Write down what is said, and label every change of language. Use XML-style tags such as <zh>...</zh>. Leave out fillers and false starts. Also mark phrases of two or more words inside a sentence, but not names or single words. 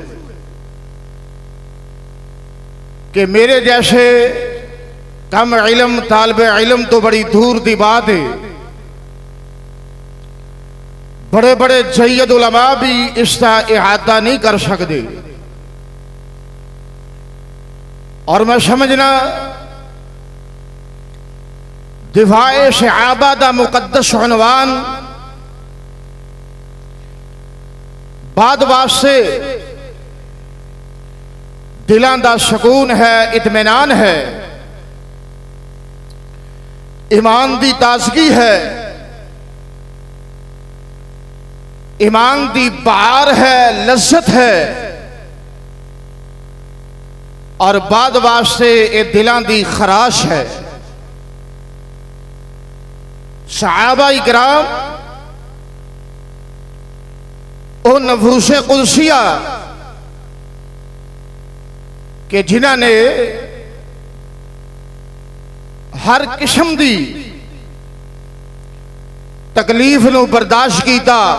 <ur>کہ میرے جیسے کم علم طالب علم تو بڑی دور دی بات ہے، بڑے بڑے جید علماء بھی اس کا احاطہ نہیں کر سکتے، اور میں سمجھنا</ur> <pa>دفاع صحابہ دا مقدس عنوان بعد واسطے دلاں دا سکون ہے، اطمینان ہے، ایمان دی تازگی ہے، ایمان دی بہار ہے، لذت ہے، اور بعد واسطے اے دلاں دی خراش ہے۔ صحابہ اکرام او نفوس قدسیہ کہ جنہاں نے ہر قسم دی تکلیف نو برداشت کیتا،</pa>